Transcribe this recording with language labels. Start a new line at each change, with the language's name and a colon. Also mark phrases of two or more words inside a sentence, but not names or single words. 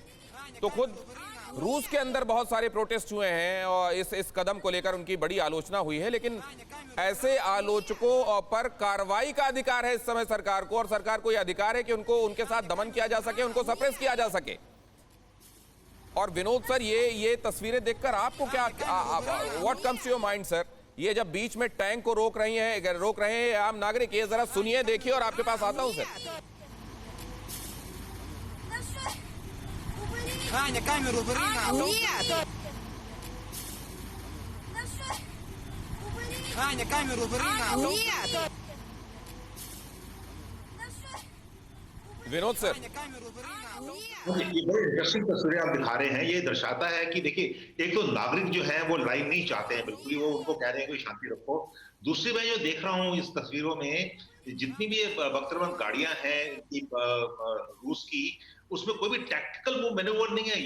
Hindi: तो खुद रूस के अंदर बहुत सारे प्रोटेस्ट हुए हैं और इस कदम को लेकर उनकी बड़ी आलोचना हुई है, लेकिन ऐसे आलोचकों पर कार्रवाई का अधिकार है इस समय सरकार को, और सरकार को यह अधिकार है कि उनको उनके साथ दमन किया जा सके, उनको सप्रेस किया जा सके। और विनोद सर, ये तस्वीरें देखकर आपको क्या,
English: what comes to your mind
Hindi: सर? ये जब बीच में टैंक को रोक रहे हैं आम नागरिक, ये जरा सुनिए, देखिए, और आपके पास आता हूं सर।
Russian: Аня, камеру убери нахуй. Нет! Аня, камеру убери нахуй. Нет!
Hindi: विनोद सर, ये बड़े इंटरेस्टिंग तस्वीरें आप दिखा रहे हैं। ये दर्शाता है कि देखिए, एक तो नागरिक जो है वो लड़ाई नहीं चाहते हैं बिल्कुल ही, वो उनको कह रहे हैं कि शांति रखो। दूसरी मैं जो देख रहा हूँ इस तस्वीरों में, जितनी भी बख्तरबंद गाड़ियां हैं रूस की, उसमें कोई भी
English: tactical move maneuver
Hindi: नहीं है।